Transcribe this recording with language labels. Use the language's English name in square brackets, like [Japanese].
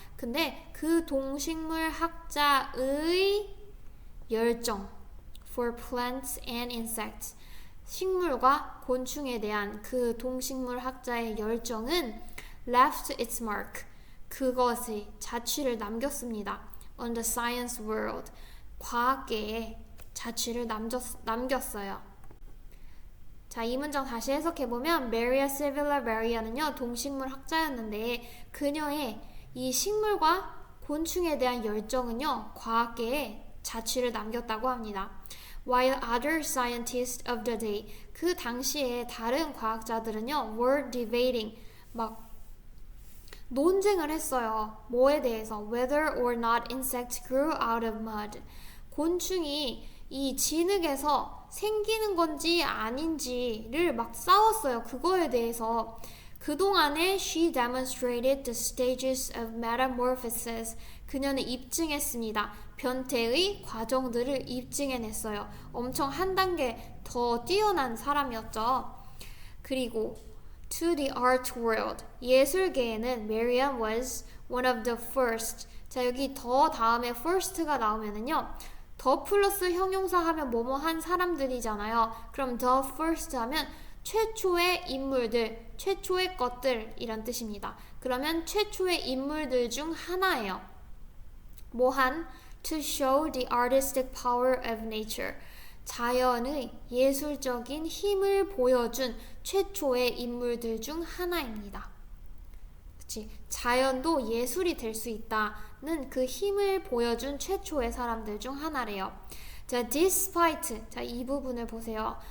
[Korean] 근데 그 동식물학자의 열정 [English] for plants and insects, [Korean] 식물과 곤충에 대한 그 동식물학자의 열정은 [English] left its mark, [Korean] 그것의 자취를 남겼습니다. [English] On the science world, [Korean] 과학계에 자취를 남겼어요. 자, 이 문장 다시 해석해보면 Maria Sibylla Maria는요, 동식물 학자였는데 그녀의 이 식물과 곤충에 대한 열정은요, 과학계에 자취를 남겼다고 합니다. [English] While other scientists of the day, [Korean] 그 당시에 다른 과학자들은요, [English] were debating, [Korean] 막 논쟁을 했어요. 뭐에 대해서? [English] Whether or not insects grew out of mud. [Korean] 곤충이 이 진흙에서 생기는 건지 아닌지를 막 싸웠어요. 그거에 대해서. 그동안에 [English] she demonstrated the stages of metamorphosis. [Korean] 그녀는 입증했습니다. 변태의 과정들을 입증해냈어요. 엄청 한 단계 더 뛰어난 사람이었죠. 그리고 [English] to the art world. [Korean] 예술계에는 [English] Marian was one of the first. [Korean] 자, 여기 더 다음에 first가 나오면은요. 더 플러스 형용사 하면 뭐뭐 한 사람들이잖아요. 그럼 the first 하면 최초의 인물들, 최초의 것들 이란 뜻입니다. 그러면 최초의 인물들 중 하나예요. 뭐한? [English] To show the artistic power of nature. [Korean] 자연의 예술적인 힘을 보여준 최초의 인물들 중 하나입니다. 그치? 자연도 예술이 될 수 있다는 그 힘을 보여준 최초의 사람들 중 하나래요. 자, despite. 자, 이 부분을 보세요.